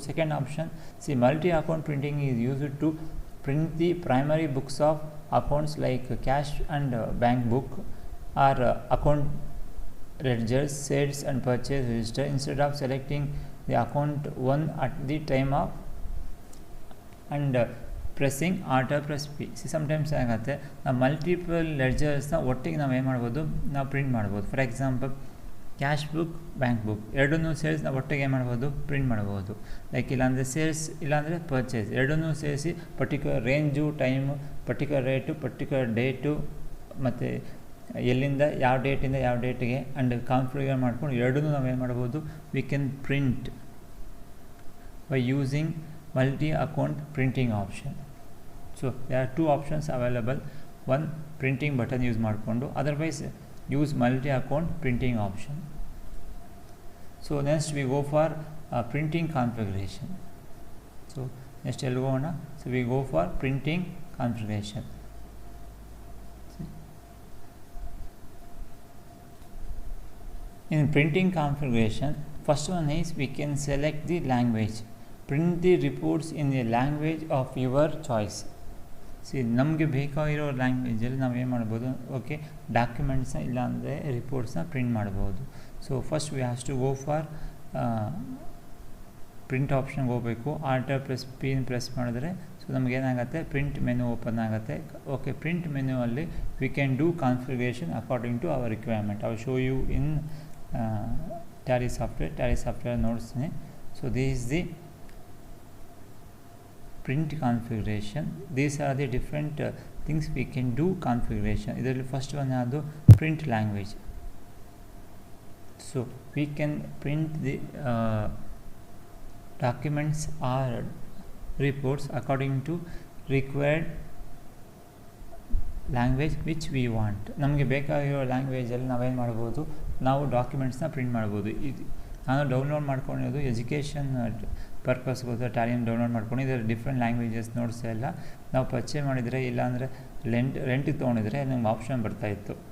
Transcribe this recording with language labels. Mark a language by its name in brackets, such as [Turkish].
[English] Second option, multi-account printing is used to print the primary books of accounts like cash and bank book or account ledgers, sales and purchase register instead of selecting the account one at the time of and pressing alter plus P. [Kannada] Sometimes ಏನಾಗುತ್ತೆ, ನಾವು multiple ಲೆಡ್ಜರ್ಸ್ನ ಒಟ್ಟಿಗೆ ನಾವು ಏನು ಮಾಡ್ಬೋದು, ನಾವು print ಮಾಡ್ಬೋದು. For example cash book, bank book ಎರಡನ್ನೂ ಸೇರಿಸಿ ನಾವು ಒಟ್ಟಿಗೆ ಮಾಡ್ಬೋದು, ಪ್ರಿಂಟ್ ಮಾಡ್ಬೋದು. ಲೈಕ್ ಇಲ್ಲಾಂದರೆ ಸೇಲ್ಸ್, ಇಲ್ಲಾಂದರೆ ಪರ್ಚೇಸ್, ಎರಡನ್ನೂ ಸೇರಿಸಿ particular range, time, particular rate, particular date, ಮತ್ತು ಎಲ್ಲಿಂದ ಯಾವ ಡೇಟಿಂದ ಯಾವ ಡೇಟಿಗೆ ಆ್ಯಂಡ್ ಕಾನ್ಫಿಗರ್ ಮಾಡ್ಕೊಂಡು ಎರಡನ್ನೂ ನಾವೇನು ಮಾಡ್ಬೋದು, [English] We can print by using multi account printing option. So there are two options available. One, printing button use [Kannada] ಮಾಡಿಕೊಂಡು, [English] Otherwise use multi-account printing option. So next we go for printing configuration. So next [Kannada] ಎಲ್ಲಿ ಹೋಗೋಣ? [English] So we go for printing configuration. In printing configuration, first one is we can select the language. Print the reports in the language of your choice. [Kannada] C ನಮಗೆ ಬೇಕಾಗಿರೋ ಲ್ಯಾಂಗ್ವೇಜಲ್ಲಿ ನಾವು ಏನು ಮಾಡ್ಬೋದು, okay, ಡಾಕ್ಯುಮೆಂಟ್ಸ್ನ ಇಲ್ಲಾಂದರೆ ರಿಪೋರ್ಟ್ಸ್ನ print ಮಾಡ್ಬೋದು. [English] so first we has to go for print ಆಪ್ಷನ್ಗೆ [Kannada] ಹೋಗಬೇಕು. Alter press pin press ಮಾಡಿದ್ರೆ so ನಮಗೇನಾಗುತ್ತೆ, print menu open ಆಗುತ್ತೆ. [English] Okay, print ಮೆನುವಲ್ಲಿ we can do configuration according to our requirement. I will show you in Tally software [Kannada] ನೋಡ್ತೀನಿ. [English] So this is the print configuration. These are the different things we can do configuration. [Kannada] ಇದರಲ್ಲಿ first one ಯಾವುದು, [English] print language. So we can print the documents or reports according to required language which we want. [Kannada] ನಮಗೆ ಬೇಕಾಗಿರೋ ಲ್ಯಾಂಗ್ವೇಜಲ್ಲಿ ನಾವೇನು ಮಾಡ್ಬೋದು, ನಾವು ಡಾಕ್ಯುಮೆಂಟ್ಸ್ನ print ಮಾಡ್ಬೋದು. ಇದು ನಾನು ಡೌನ್ಲೋಡ್ ಮಾಡ್ಕೊಂಡಿರೋದು ಎಜುಕೇಷನ್ ಪರ್ಪಸ್ಗೋಸ್ಕರ ಟ್ಯಾಲಿಯನ್ನು ಡೌನ್ಲೋಡ್ ಮಾಡ್ಕೊಂಡು, ಇದರಲ್ಲಿ ಡಿಫ್ರೆಂಟ್ ಲ್ಯಾಂಗ್ವೇಜಸ್ ನೋಟ್ಸ್ ಎಲ್ಲ ನಾವು ಪರ್ಚೇಸ್ ಮಾಡಿದರೆ ಇಲ್ಲಾಂದರೆ ರೆಂಟಿಗೆ ತೊಗೊಂಡಿದ್ರೆ ನಮ್ಗೆ ಆಪ್ಷನ್ ಬರ್ತಾಯಿತ್ತು.